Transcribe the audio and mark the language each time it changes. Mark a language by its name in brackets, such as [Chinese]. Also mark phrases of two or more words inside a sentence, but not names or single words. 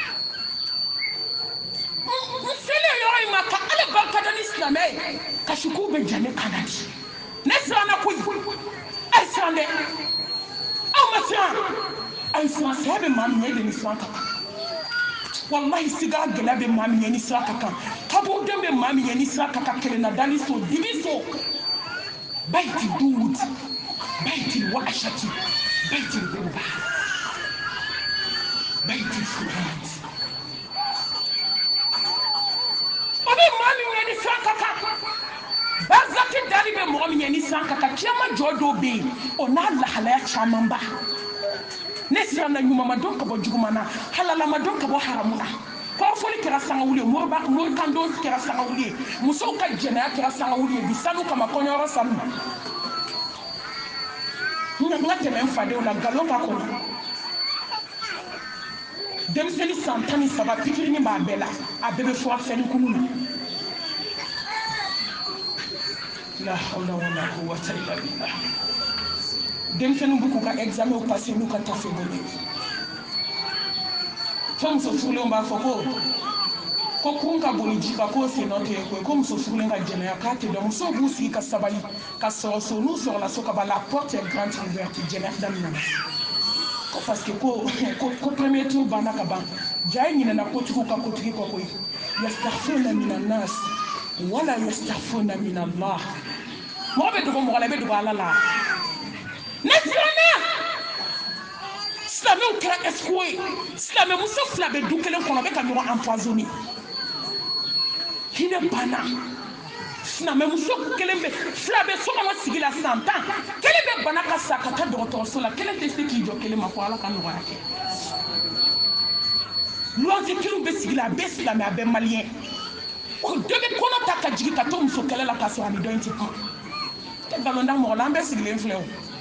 [Bambara] n selen yɔrɔ in ma ka ala barika da ni silamɛ ye kasikow bɛ ja ne kan na di ne siranna koyi a ye siran dɛ aw ma siran a ye siran saya bɛ maa min ɲɛ de ni siran ka kan wallahi sigara gɛlɛya bɛ maa min ɲɛ ni siran ka kan kaburuden bɛ maa min ɲɛ ni siran ka kan kelenna dali so dibi so bayti duud bayti wa'ashati bayti qurba bayti furat o bɛ maa min ɲɛ ni siran ka kan barzaki dali bɛ mɔgɔ min ɲɛ ni siran ka kan kiyama jɔ dɔw bɛ yen o n'a lahalaya caman ba ne siranna ɲuman ma dɔn ka bɔ juguman na halala ma dɔn ka bɔ haramu na kɔrɔfɔli kɛra sangawuli ye morikandon kɛra sangawuli ye musow ka jɛnɛya kɛra sangawuli ye bi sanu kama kɔɲɔyɔrɔ sanu n ka tɛmɛ n fadenw na nkalon ka kɔnɔ denmisɛnnin san 13 pikirini b'a bɛɛ la a bɛɛ bɛ furakisɛni kunu na [Arabic] la hawla wala quwwata illa billah [Bambara] denmisɛnninw b'u k'u ka [French] examen passé [Bambara] n'u ka tafe bolo fo muso furulenw b'a fɔ ko kun ka boli ji kan k'o sen nɔ tɛ ko ye ko muso furulen ka jɛnɛya k'a tɛ dɔn musow b'u sigi ka sabali ka sɔrɔ so n'u sɔrɔla so ka ban [French] la porte est grande ouverte [Bambara] jɛnɛya daminɛna ko [French] parce que [Bambara] ko [French] premier tour [Bambara] banna ka ban ja ye ɲinɛna kotigiw ka kotigi kɔ koyi [Arabic] yastaghfiruna mina nas wala yastaghfiruna mina Allah [Bambara] mɔgɔ bɛ dogo mɔgɔ la i bɛ dogo ala la ne siranna silamɛw kɛra escroc ye silamɛ muso 2 bɛ du kelen kɔnɔ bɛ ka ɲɔgɔn empoisonné hinɛ banna silamɛ muso 2 bɛ so kɔnɔ sigi la san 10 kelen bɛ bana ka sa ka taa dɔgɔtɔrɔso la kelen tɛ se k'i jɔ kelen ma fɔ ala ka nɔgɔya kɛ luwanze kelen bɛ sigi la a bɛɛ silamɛ a bɛɛ maliyɛn o dɔ bɛ kɔnɔ ta ka jigin ka to muso kɛlɛ la ka sɔrɔ a ni dɔ in tɛ kuma tɛ balonda mɔgɔ la an bɛɛ sigilen filɛ o